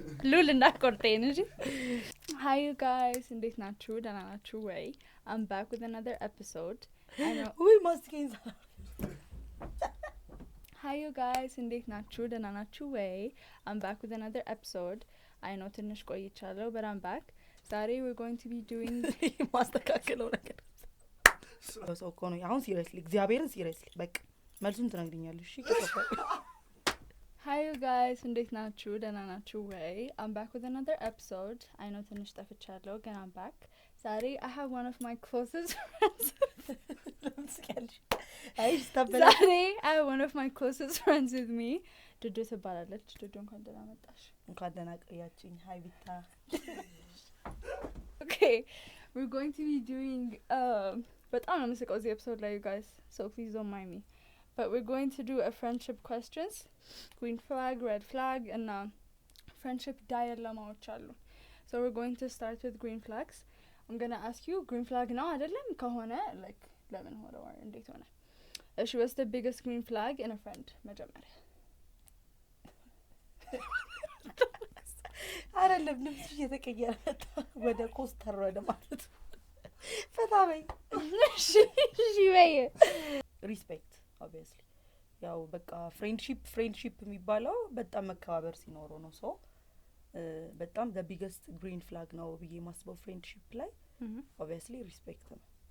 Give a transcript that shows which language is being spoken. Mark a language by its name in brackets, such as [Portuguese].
[Amharic] ሉል እንዳትቆርጠኝ እንጂ [English] Hi you guys, [Amharic] እንዴት ናችሁ? ደህና ናችሁ ወይ? [English] I'm back with another episode. [Amharic] ውይ ማስኪን [English] Hi you guys, [Amharic] እንዴት ናችሁ? ደህና ናችሁ ወይ? [English] I'm back with another episode. I know [Amharic] ትንሽ ቆይቻለሁ, [English] but I'm back. ዛሬ we're going to be doing [Amharic] ማስተካከለው ነገር ሰው እኮ ነው አሁን ሲሪየስሊ እግዚአብሔርን ሲሪየስሊ በቃ መልሱን ትነግሪኛለሽ እሺ [English] Hi you guys, [Amharic] እንዴት ናችሁ? ደህና ናችሁ ወይ? [English] I'm back with another episode. I know [Amharic] ትንሽ ጠፍቻለሁ, ግን [English] I'm back. ዛሬ I have one of my closest friends. ዛሬ I have one of my closest friends with me. [Amharic] ዱዱ ትባላለች። ዱዱ እንኳን ደህና መጣሽ። እንኳን ደህና ቆያችኝ። Hi ቢታ. [English] Okay, we're going to be doing [Amharic] በጣም ነው የምስቀው እዚህ ኤፒሶድ ላይ [English] you guys, so please don't mind me. But we're going to do a friendship questions, green flag, red flag, and friendship dilemmaዎች አሉ. So we're going to start with green flags. I'm going to ask you, green flag [Amharic] ነው አይደለም ከሆነ [English] like [Amharic] ለምን ሆነ [English] or [Amharic] እንዴት ሆነ? [English] She was the biggest green flag in a friend መጀመሪያ [Amharic] አይደለም ልብስ እየተቀየረ ወደ ኮስተር ወደ ማለት ፈታ በይ እሺ በይ ሪስፔክት obviously ያው በቃ ፍሬንድሺፕ የሚባለው በጣም መከባበር ሲኖረው ነው ሰው በጣም [English] the biggest green flag [Amharic] ነው ብዬ ማስበው ፍሬንድሺፕ ላይ [English] obviously respect [Amharic] ነው